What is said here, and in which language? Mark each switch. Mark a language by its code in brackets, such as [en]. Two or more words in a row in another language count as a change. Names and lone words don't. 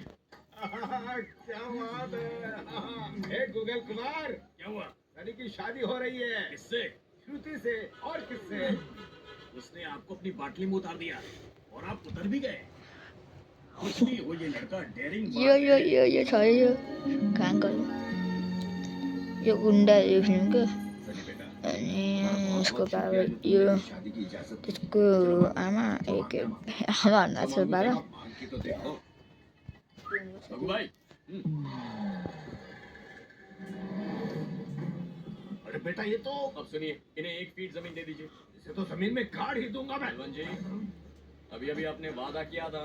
[hi] क्या बात है गूगल कुमार, क्या हुआ? सनी की शादी हो रही है। किससे? श्रुति से। और किससे? उसने आपको अपनी बाटली में उतार दिया और आप उतर भी गए। कुछ नहीं हो, ये लड़का डेयरिंग [ne] यो छ यो कहाँ गयो यो गुन्डा यो फिल्मको अनि यसको बाबा यो त्यसको आमा एक आमा भन्दा छ बाबा [hi] भाई। अरे बेटा ये तो अब सुनिए, इन्हें 1 फीट जमीन दे दीजिए। इसे तो जमीन में गाड़ ही दूंगा मैं। बलवन जी अभी अभी आपने वादा किया था।